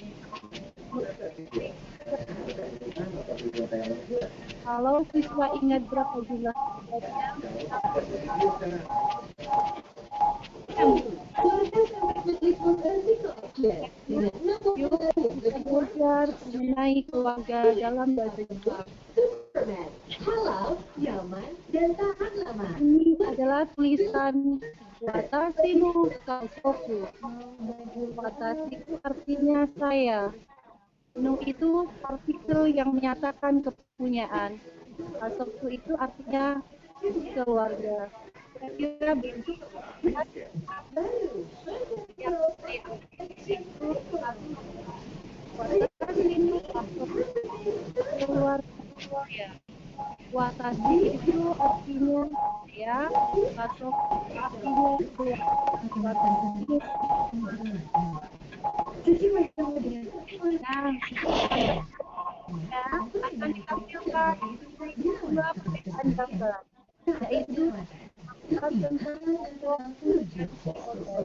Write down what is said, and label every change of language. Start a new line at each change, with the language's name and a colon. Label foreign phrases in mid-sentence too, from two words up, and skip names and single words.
Indonesian: kalau siswa ingat berapa jumlah yuk kita belajar mengenai keluarga dalam bahasa Jepang. Ini adalah tulisan
Japanese: 私の家族.
Indonesian: Watashi itu artinya saya. No itu partikel yang menyatakan kepunyaan. Kazoku itu artinya keluarga. Kira-kira begitu.
Japanese: 私の家族
Indonesian: keluarga. Watashi itu artinya saya, kazoku artinya keluarga. Akan ditampilkan dua perbedaan gambar, yaitu tentang waktu dan proses.